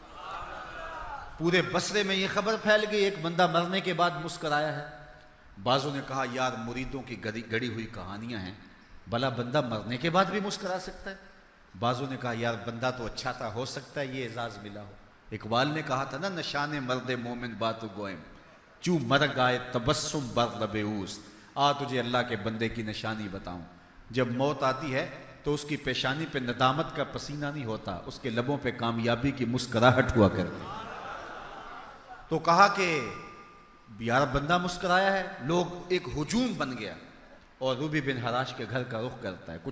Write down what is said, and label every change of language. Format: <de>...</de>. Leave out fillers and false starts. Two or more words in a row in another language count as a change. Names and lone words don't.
<ur>پورے بصرے میں یہ خبر پھیل گئی ایک بندہ مرنے کے بعد مسکرایا ہے۔ بعضوں نے کہا یار مریدوں کی گڑی ہوئی کہانیاں ہیں، بھلا بندہ مرنے کے بعد بھی مسکرا سکتا ہے۔ بعضوں نے کہا یار بندہ تو اچھا تھا، ہو سکتا ہے یہ اعزاز ملا ہو۔ اقبال نے کہا تھا نا</ur> <fa>نشان مرد مومن باتو گوئم، چو مرگ آئے تبسم بر لب اوست،</fa> <ur>آ تجھے اللہ کے بندے کی نشانی بتاؤں، جب موت آتی ہے تو اس کی پیشانی پہ ندامت کا پسینہ نہیں ہوتا، اس کے لبوں پہ کامیابی کی مسکراہٹ ہوا کرتی۔ تو کہا کہ یار بندہ مسکرایا ہے، لوگ ایک ہجوم بن گیا، اور روبی بن حراش کے گھر کا رخ کرتا ہے.</ur>